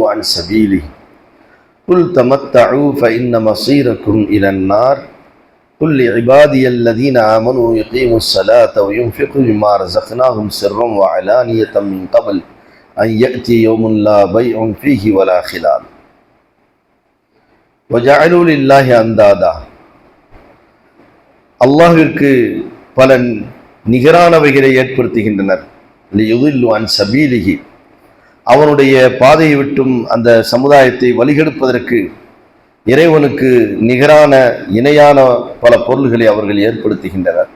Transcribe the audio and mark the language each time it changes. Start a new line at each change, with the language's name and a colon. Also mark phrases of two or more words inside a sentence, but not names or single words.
Arabic: عن سبيله قل تمتعوا فإن مصيركم إلى النار قل لعبادي الذين آمنوا يقيموا الصلاة وينفقوا مما رزقناهم سرا وعلانية من قبل أن يأتي يوم لا بيع فيه ولا خلال وجعلوا لله أندادا
Tamil: அல்லாஹ்விற்கு பல நிகரானவைகளை ஏற்படுத்துகின்றனர்.
Arabic: ليضلوا عن سبيله,
Tamil: அவனுடைய பாதையை விட்டும் அந்த சமுதாயத்தை வழிகெடுப்பதற்கு இறைவனுக்கு நிகரான இணையான பல பொருள்களை அவர்கள் ஏற்படுத்துகின்றனர்.